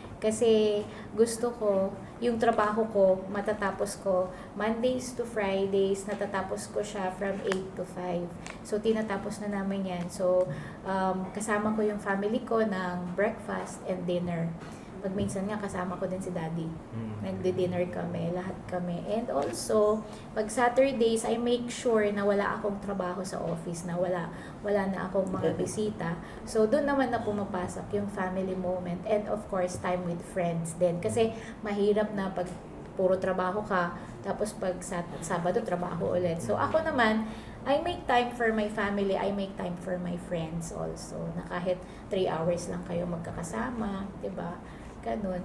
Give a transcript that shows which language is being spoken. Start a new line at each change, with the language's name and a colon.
Filipino: Kasi gusto ko, yung trabaho ko, matatapos ko
English: Mondays to Fridays,
Filipino: natatapos ko siya
English: from 8 to 5.
Filipino: So, tinatapos na namin yan. So, kasama ko yung family ko ng breakfast and dinner. Pag minsan nga, kasama ko din si Daddy. Nagdi-dinner kami, lahat kami.
English: And also,
Filipino: pag Saturdays,
English: I make sure
Filipino: na wala akong trabaho sa office, na wala na akong mga bisita. So, doon naman na pumapasok yung family moment.
English: And of course, time with friends
Filipino: din. Kasi mahirap na pag puro trabaho ka, tapos pag Sabado, trabaho ulit. So, ako naman,
English: I make time for my family, I make time for my friends also.
Filipino: Na kahit 3 hours lang kayo magkakasama, 'di ba? Ganun.